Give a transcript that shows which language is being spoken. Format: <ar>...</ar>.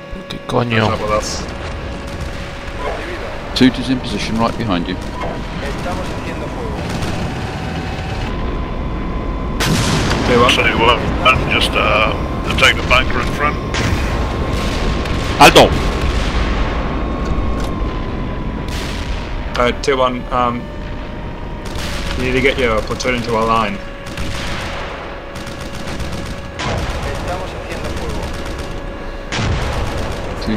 <es>¿Qué coño?</es> <en>Up with us.</en> <es>Recibido.</es> <en>2-2's in position right behind you.</en> <es>Estamos haciendo fuego.</es> <en>2-1. 2-1. Just attack the bunker in front.</en> <es>¡Alto!</es> <en>2-1. You need to get your platoon into a line.</en> <es>Estamos haciendo fuego.</es>